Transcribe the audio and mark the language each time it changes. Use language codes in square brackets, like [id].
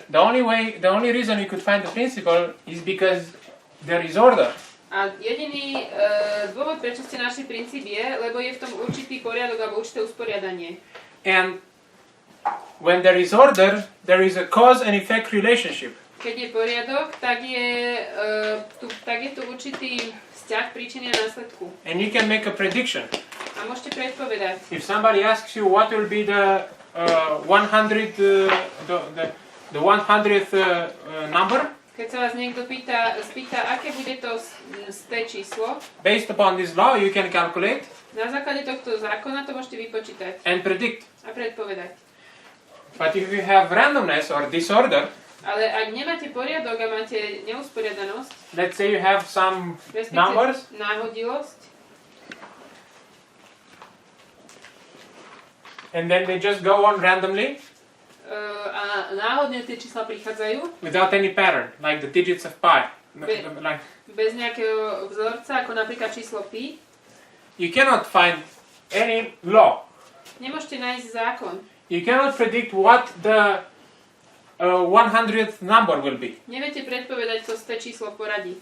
[en] The only reason you could find the principle is because there is order. [sk] A jediný dôvod, prečo ste našli princíp je, lebo je v tom určitý poriadok alebo určité usporiadanie. [en] And when there is order, there is a cause and effect relationship. [sk] Keď je poriadok, tak je tu určitý vzťah príčiny a následku. [en] And you can make a prediction. [sk] A môžete predpovedať. [en] If somebody asks you what will be the 100th number, [sk] Keď sa vás niekto spýta, aké bude to sté číslo, [en] based upon this law you can calculate [sk] na základe tohto zákona to môžete vypočítať [en] and predict. [sk] a predpovedať. [en] But if you have randomness or disorder, [sk] Ale ak nemáte poriadok a máte neusporiadanosť, [en] let's say you have some numbers, [sk] náhodilosť, [en] and then they just go on randomly [sk] a náhodne tie čísla prichádzajú, [en] without any pattern, like the digits of pi. Like, [sk] bez nejakého vzorca, ako napríklad číslo pi, [en] you cannot find any law. [sk] nemôžete nájsť zákon. [en] You cannot predict what the 100th number will be. [sk] Neviete predpovedať to sté číslo v poradí.